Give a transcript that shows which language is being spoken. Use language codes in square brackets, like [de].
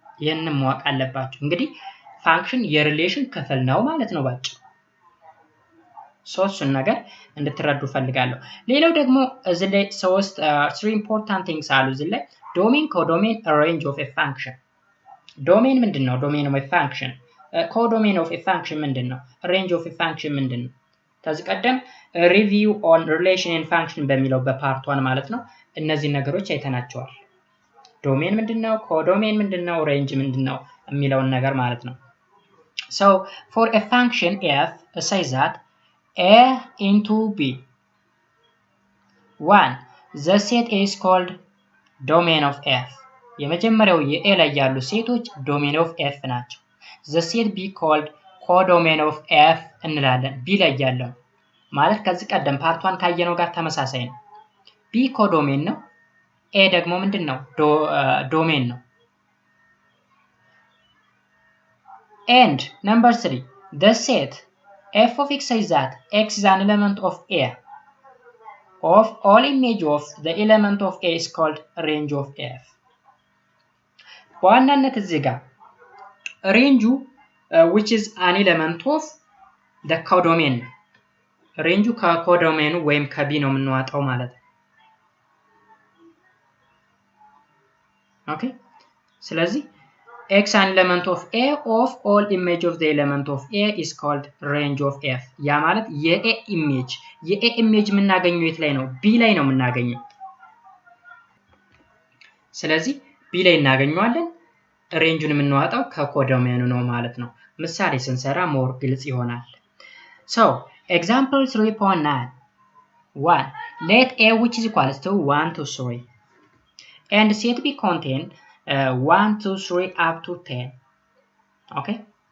[am] ይሄንን ማወቅ አለባችሁ። እንግዲህ ፋንክሽን የሪሌሽን ክፍል ነው ማለት ነው ባጭሩ። ሶስቱን ነገር እንድትረዱ ፈልጋለሁ። ሌላው ደግሞ እዚህ ላይ [en] three important things [am] አሉ እዚህ ላይ domain, codomain, range of a function. domain ምንድነው? domain of a function. codomain of a function ምንድነው? range of a function ምንድነው? ከዚህ ቀደም review on relation and function በሚለው በፓርት 1 ማለት ነው እነዚህ ነገሮች አይተናቸዋል። domain ምንድነው? codomain ምንድነው? range ምንድነው? የሚለውን ነገር ማለት ነው። [en] So for a function f, say that a into b. 1. The set A is called domain of f. [am] የመጀመሪያው የa ላይ ያሉ ሴቶች domain of f ናቸው። [en] The set B called codomain of f [am] እንላለን። b ላይ ያለው ማለት ከዚህ ቀደም ፓርት 1 ካየነው ጋር ተመሳሳይ ነው። b codomain ነው። a ደግሞ ምንድነው? domain ነው። [en] And number 3, the set f of x says that x is an element of A. Of all image of the element of A is called range of f. [am] በዋናነት እዚህ ጋር [en] range which is an element of the codomain. [am] range ከኮዶሜኑ ወይም ከb ነው የምንዋጣው ማለት ነው። ኦኬ ስለዚህ [en] x an element of A of all image of the element of A is called range of f. [am] ያ ማለት የa image የምናገኘው የት ላይ ነው? b ላይ ነው የምናገኘው። ስለዚህ b ላይ እናገኘዋለን። ሬንጁን የምንዋጣው ከኮዶሜኑ ነው ማለት ነው። ምሳሌ ስንሰራ ሞር ግልጽ ይሆናል። [en] So example 3.9. 1. Let A which is equals to 1 to 3 and set B contain 1 to 3 up to 10. Okay.